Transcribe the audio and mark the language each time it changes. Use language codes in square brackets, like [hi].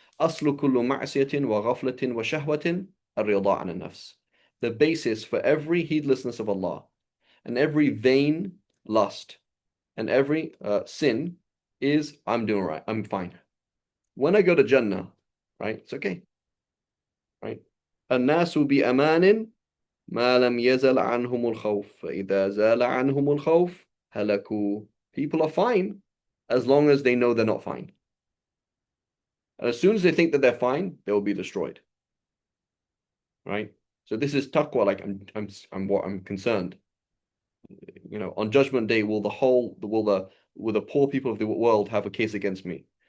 [ar] أصل كل معصية وغفلة وشهوة الرضا عن النفس. [en] The basis for every heedlessness of Allah and every vain lust and every sin is, I'm doing right, I'm fine. When I go to Jannah, right? It's okay, right? [ar] الناس بأمان ما لم يزل عنهم الخوف فإذا زال عنهم الخوف هلكوا. [en] People are fine as long as they know they're not fine. And as soon as they think that they're fine, they will be destroyed. Right? So this is taqwa. Like, I'm concerned. On Judgment Day, will the poor people of the world have a case against me?